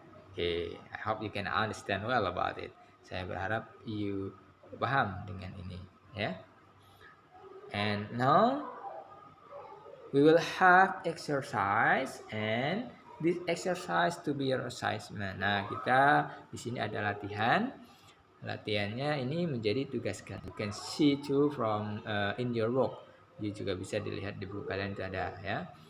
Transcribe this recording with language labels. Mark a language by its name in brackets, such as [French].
[English] Oke, I hope you can understand well about it. [Indonesian] Saya berharap you paham dengan ini, ya. [English] And now we will have exercise, and this exercise to be your assignment. [Indonesian] Nah, kita di sini ada latihan. Latihannya ini menjadi tugas kalian. [English] You can see too from in your work. [Indonesian] You juga bisa dilihat di buku kalian itu ada ya.